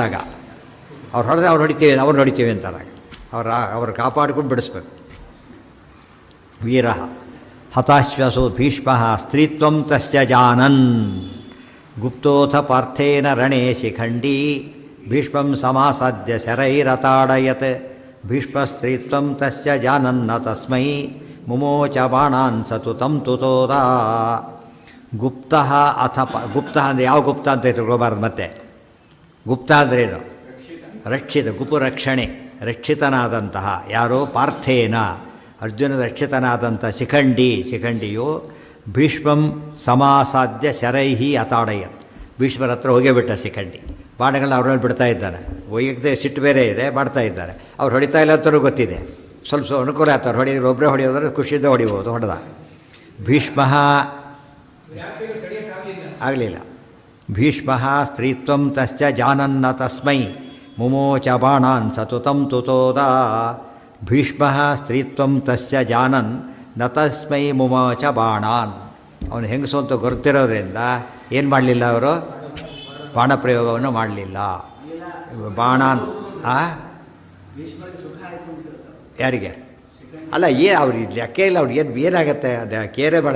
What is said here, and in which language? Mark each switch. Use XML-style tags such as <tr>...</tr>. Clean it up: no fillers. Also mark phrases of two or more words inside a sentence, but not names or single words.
<kn>ಆಗ ಅವ್ರು ಹೊಡೆದ್ರೆ ಅವ್ರು ಹೊಡಿತೀವಿ ಅಂತಾರೆ. ಅವ್ರು ಕಾಪಾಡ್ಕೊಂಡು ಬಿಡಿಸ್ಬೇಕು.</kn> <sa>ವೀರ ಹತಾಶ್ವಸೋ ಭೀಷ್ಮ ಸ್ತ್ರೀತ್ವಂ ತಸ್ಯ ಜಾನನ್ ಗುಪ್ತೋಥ ಪಾರ್ಥೇನ ರಣೇ ಶಿಖಂಡಿ ಭೀಷ್ಮಂ ಸಮಾಸಾದ್ಯ ಶರೈರತಾಡಯತ್ ಭೀಷ್ಮ ಸ್ತ್ರೀತ್ವಂ ತಸ್ಯ ಜಾನನ್ನ ತಸ್ಮೈ ಮುಮೋಚ ಬಾಣಾನ್ ಸತು ತಂ ತುತೋದ. ಗುಪ್ತ ಅಥ</sa> <kn>ಗುಪ್ತ ಅಂದರೆ ಯಾವ ಗುಪ್ತ ಅಂತ ತಿಳ್ಕೊಬಾರ್ದು. ಮತ್ತೆ ಗುಪ್ತ ಅಂದ್ರೇನು? ರಕ್ಷಿತ, ಗುಪು ರಕ್ಷಣೆ, ರಕ್ಷಿತನಾದಂತಹ ಯಾರೋ ಪಾರ್ಥೇನ ಅರ್ಜುನ ರಕ್ಷಿತನಾದಂಥ ಶಿಖಂಡಿಯು</kn> <sa>ಭೀಷ್ಮಂ ಸಮಾಸಾದ್ಯ ಶರೈಹಿ ಅತಾಡಯತ್</sa> <kn>ಭೀಷ್ಮರ ಹತ್ರ ಹೋಗೇ ಬಿಟ್ಟ ಶಿಖಂಡಿ. ಬಾಣಗಳನ್ನ ಅವ್ರಲ್ಲಿ ಬಿಡ್ತಾ ಇದ್ದಾನೆ. ವೈಯಕ್ತಿಕ ಸಿಟ್ಟು ಬೇರೆ ಇದೆ, ಮಾಡ್ತಾ ಇದ್ದಾರೆ. ಅವ್ರು ಹೊಡಿತಾ ಇಲ್ಲ ಅಂತಲೂ ಗೊತ್ತಿದೆ. ಸ್ವಲ್ಪ ಅನುಕೂಲ ಆಯ್ತು. ಅವ್ರು ಹೊಡಿದ್ರೆ ಒಬ್ಬರೇ ಹೊಡೆಯೋದ್ರೆ ಖುಷಿಯಿಂದ ಹೊಡಿಬೋದು. ಹೊಡೆದ ಭೀಷ್ಮ ಆಗಲಿಲ್ಲ.</kn> <sa>ಭೀಷ್ಮ ಸ್ತ್ರೀತ್ವಂ ತಶ್ಚ ಜಾನನ್ನ ತಸ್ಮೈ ಮುಮೋಚ ಬಾಣಾನ್ ಸತು ತಂ ತುತೋದ. ಭೀಷ್ಮ ಸ್ತ್ರೀತ್ವಂ ತಸ್ಯ ಜಾನನ್ ನ ತಸ್ಮೈ ಮುಮೋಚ ಬಾಣಾನ್.</sa> <kn>ಅವನು ಹೆಂಗಸು ಅಂತ ಗೊತ್ತಿರೋದ್ರಿಂದ ಏನು ಮಾಡಲಿಲ್ಲ, ಅವರು ಬಾಣ ಪ್ರಯೋಗವನ್ನು ಮಾಡಲಿಲ್ಲ. ಬಾಣಾನ್ ಯಾರಿಗೆ ಅಲ್ಲ, ಅವ್ರಿಗೆ ಲೆಕ್ಕ ಇಲ್ಲ. ಅವ್ರಿಗೆ ಏನಾಗುತ್ತೆ ಅದು ಕೇರೆ ಮಾಡೋದು.</kn>